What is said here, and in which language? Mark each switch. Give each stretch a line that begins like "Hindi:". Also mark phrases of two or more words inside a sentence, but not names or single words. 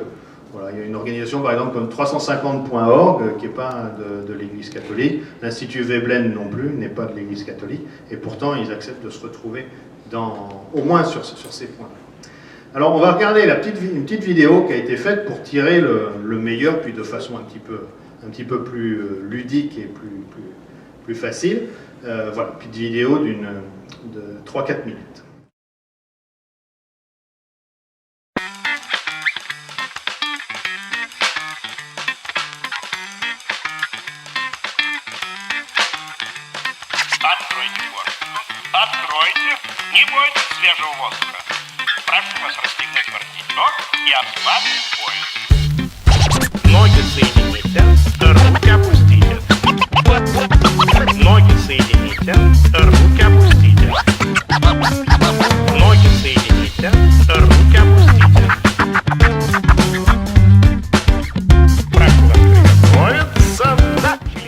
French: Voilà, il y a une organisation par exemple comme 350.org qui n'est pas de l'Église catholique, l'Institut Veblen non plus n'est pas de l'Église catholique, et pourtant ils acceptent de se retrouver au moins sur ces points. Alors on va regarder une petite vidéo qui a été faite pour tirer le meilleur, puis de façon un petit peu plus ludique et plus facile. Voilà, petite vidéo de 3-4 minutes.
Russian: Откройте форточку. Откройте. Не бойтесь свежего воздуха. Прошу вас расстегнуть воротничок и ослабить пояс. Ноги соедините, руки опустите. Ноги соедините, руки опустите. Ноги соедините, руки опустите. Прошу вас приготовиться. Начали.